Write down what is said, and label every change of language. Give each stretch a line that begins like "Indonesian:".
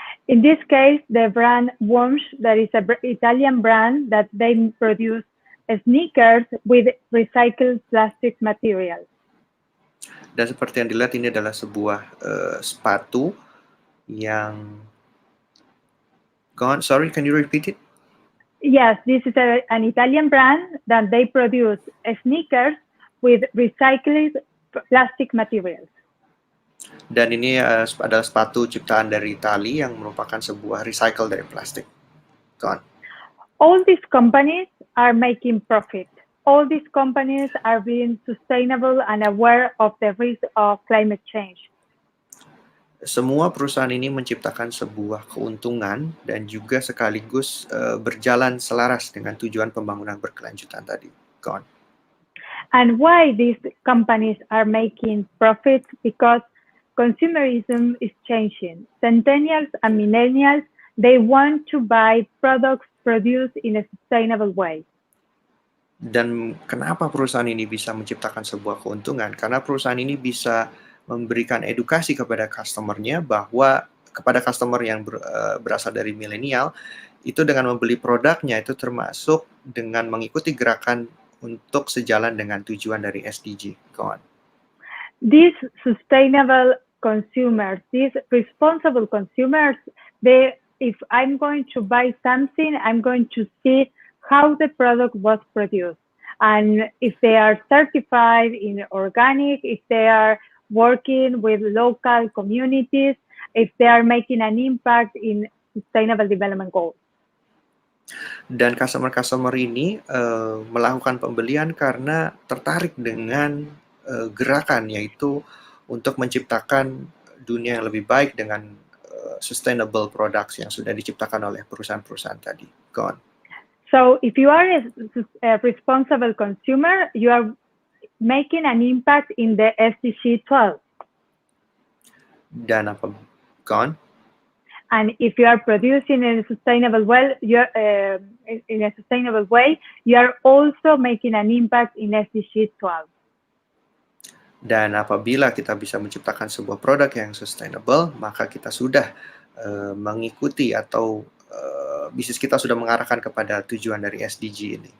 English: In this case, the brand Worms, that is an Italian brand that they produce sneakers with recycled plastic material.
Indonesian: Dan seperti yang dilihat, ini adalah sebuah sepatu yang...
English: Go on, sorry, can you repeat it? Yes, this is an Italian brand that they produce sneakers with recycled plastic materials.
Indonesian: Dan ini adalah sepatu ciptaan dari Itali yang merupakan sebuah recycle dari plastik.
English: Go on. All these companies are making profit. All these companies are being sustainable and aware of the risk of climate change.
Indonesian: Semua perusahaan ini menciptakan sebuah keuntungan dan juga sekaligus berjalan selaras dengan tujuan pembangunan berkelanjutan tadi.
English: Go on. And why these companies are making profits? Because consumerism is changing. Centennials and millennials, they want to buy products produced in a sustainable way.
Indonesian: Dan kenapa perusahaan ini bisa menciptakan sebuah keuntungan? Karena perusahaan ini bisa memberikan edukasi kepada customer-nya, bahwa kepada customer yang berasal dari milenial, itu dengan membeli produknya itu termasuk dengan mengikuti gerakan untuk sejalan dengan tujuan dari SDG.
English: Go on. These sustainable consumers, these responsible consumers, if I'm going to buy something, I'm going to see how the product was produced, and if they are certified in organic, if they are working with local communities, if they are making an impact in sustainable development goals.
Indonesian: Dan customer-customer ini melakukan pembelian karena tertarik dengan gerakan, yaitu untuk menciptakan dunia yang lebih baik dengan
English: sustainable products
Indonesian: yang sudah diciptakan oleh perusahaan-perusahaan tadi.
English: Go on. So if you are a responsible consumer, you are making an impact in the SDG 12.
Indonesian: Dan apa?
English: Go on. And if you are producing in a sustainable way, you are also making an impact in SDG 12.
Indonesian: Dan apabila kita bisa menciptakan sebuah produk yang sustainable, maka kita sudah mengikuti atau bisnis kita sudah mengarahkan kepada tujuan dari SDG ini.